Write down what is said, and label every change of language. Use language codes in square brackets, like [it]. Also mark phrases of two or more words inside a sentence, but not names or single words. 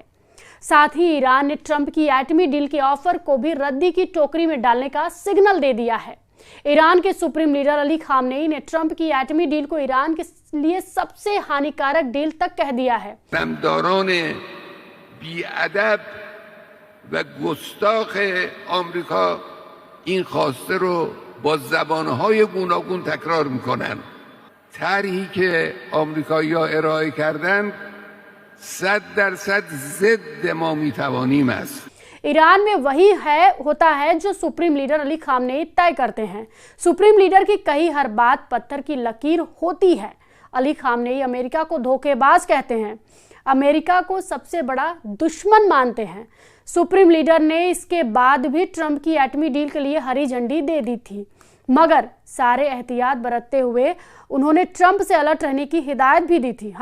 [hi] साथ ही ईरान ने ट्रंप की एटमी डील के ऑफर को भी रद्दी की टोकरी में डालने का सिग्नल दे दिया है। ईरान के सुप्रीम लीडर अली खामेनी ने ट्रंप की एटमी डील को ईरान के लिए सबसे हानिकारक डील तक कह दिया है। [fa] دمداران بی‌ادب و گستاخ آمریکا این خواسته رو با زبانهای گوناگون تکرار میکنن. طرحی که آمریکایی‌ها ارائه کردند 100% ضد ما میتوانیم است. [hi] ईरान में वही होता है जो सुप्रीम लीडर अली खामेनी तय करते हैं। सुप्रीम लीडर की कही हर बात पत्थर की लकीर होती है। अली खामेनी अमेरिका को धोखेबाज कहते हैं, अमेरिका को सबसे बड़ा दुश्मन मानते हैं। सुप्रीम लीडर ने इसके बाद भी ट्रंप की एटमी डील के लिए हरी झंडी दे दी थी, मगर सारे एहतियात बरतते हुए उन्होंने ट्रंप से अलर्ट रहने की हिदायत भी दी थी।